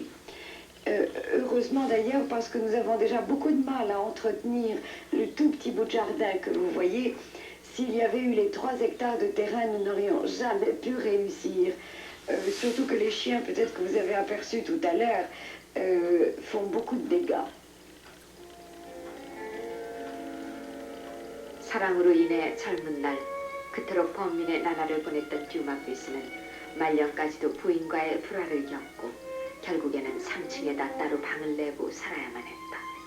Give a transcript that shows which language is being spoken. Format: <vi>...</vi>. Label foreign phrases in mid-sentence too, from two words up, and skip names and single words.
<fr>Heureusement d'ailleurs, parce que nous avons déjà beaucoup de mal à entretenir le tout petit bout de jardin que vous voyez. S'il y avait eu les 3 hectares de terrain, nous n'aurions jamais pu réussir. Surtout que les chiens, peut-être que vous avez aperçu tout à l'heure, font beaucoup de dégâts.</fr> <ko>사랑으로 인해 젊은 날 그토록 범민의 나날을 보냈던 듀마피스는 말년까지도 부인과의 불화를 겪고 결국에는 3층에다 따로 방을 내고 살아야만 했다.</ko>